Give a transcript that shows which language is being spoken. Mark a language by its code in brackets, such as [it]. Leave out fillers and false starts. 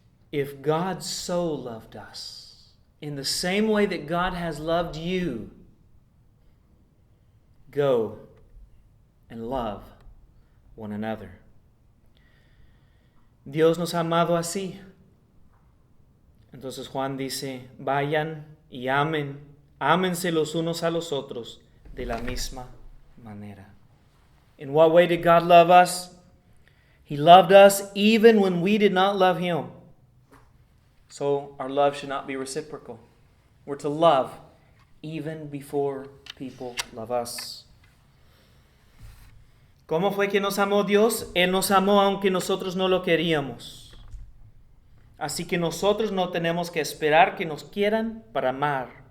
[en] If God so loved us, in the same way that God has loved you, go and love one another. [es] Dios nos ha amado así. Entonces Juan dice, vayan y ámense los unos a los otros de la misma manera. [en] In what way did God love us? He loved us even when we did not love Him. So our love should not be reciprocal. We're to love even before people love us. [es] ¿Cómo fue que nos amó Dios? Él nos amó aunque nosotros no lo queríamos. Así que nosotros no tenemos que esperar que nos quieran para amar.